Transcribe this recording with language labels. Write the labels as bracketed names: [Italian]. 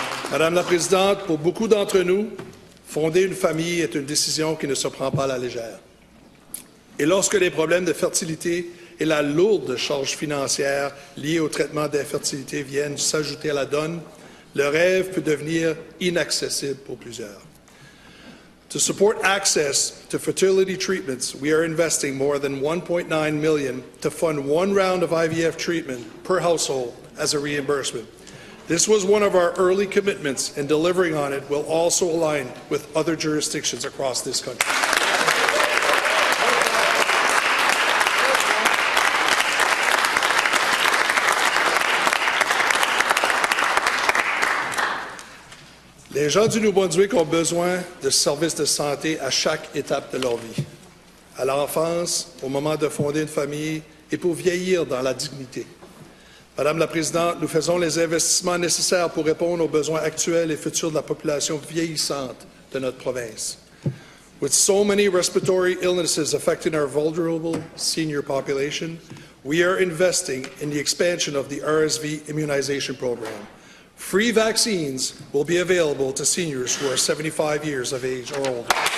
[French] Madame la Présidente, pour beaucoup d'entre nous, fonder une famille est une décision qui ne se prend pas à la légère. Et lorsque les problèmes de fertilité et la lourde charge financière liée au traitement d'infertilité viennent s'ajouter à la donne, le rêve peut devenir inaccessible pour plusieurs. [English] To support access to fertility treatments, we are investing more than $1.9 million to fund one round of IVF treatment per household as a reimbursement. This was one of our early commitments, and delivering on it will also align with other jurisdictions across this country. [French] Les gens du Nouveau-Brunswick ont besoin de services de santé à chaque étape de leur vie, à l'enfance, au moment de fonder une famille et pour vieillir dans la dignité. Madame la Présidente, nous faisons les investissements nécessaires pour répondre aux besoins actuels et futurs de la population vieillissante de notre province. [English] With so many respiratory illnesses affecting our vulnerable senior population, we are investing in the expansion of the RSV immunization program. Free vaccines will be available to seniors who are 75 years of age or older.